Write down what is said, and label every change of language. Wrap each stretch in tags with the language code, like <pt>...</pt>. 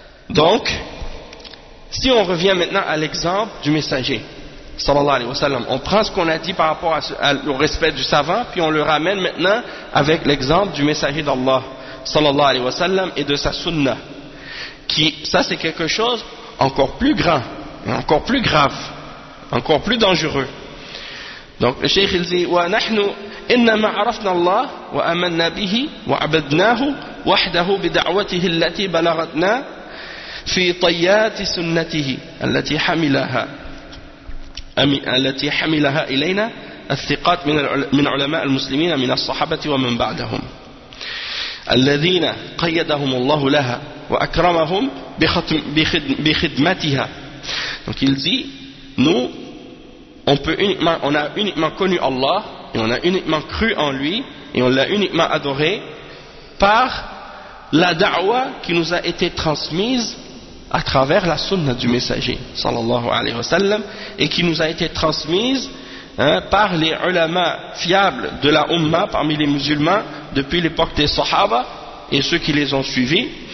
<fr>Donc si on revient maintenant à l'exemple du messager sallallahu alayhi wa sallam, on prend ce qu'on a dit par rapport au respect du savant, puis on le ramène maintenant avec l'exemple du messager d'Allah sallallahu alayhi wa sallam et de sa sunnah, qui, ça c'est quelque chose encore plus grand, encore plus grave, encore plus dangereux. Donc le cheikh il dit,</fr> <ar>wa nahnu innama arafna Allah wa amanna bihi wa abadnahu wahdahu bidawatihi allati balagatna في طيات سنته التي حملها إلينا الثقات من علماء المسلمين من الصحابة ومن بعدهم الذين قيدهم الله لها وأكرمهم بخدمتها.</ar> <fr>Donc il dit, nous on a uniquement connu Allah et on a uniquement cru en lui et on l'a uniquement adoré par la da'wa qui nous a été transmise à travers la sunna du messager sallallahu alayhi wa sallam, et qui nous a été transmise, hein, par les ulama fiables de la umma parmi les musulmans depuis l'époque des sahaba et ceux qui les ont suivis.</fr>